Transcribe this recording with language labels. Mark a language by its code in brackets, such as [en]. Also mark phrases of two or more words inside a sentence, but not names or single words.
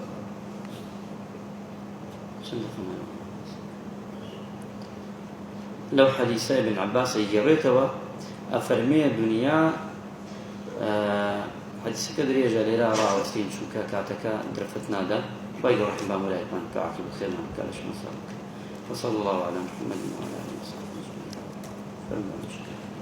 [ckb] لەو حەدیثە ئیبن عەباس ئەیگەڕێتەوە ئەفەرمێ دنیا حەدیثەکە درێژە لێرە ڕاوەستین چونکە کاتەکە درەفت نادا خوای گەورە ڕەحم بە مولایەتمان کە عاقبەت خێرمان بکات لە شمە ساڵ [ar] وصلى الله على محمد وعلى آله وصحبه أجمعين.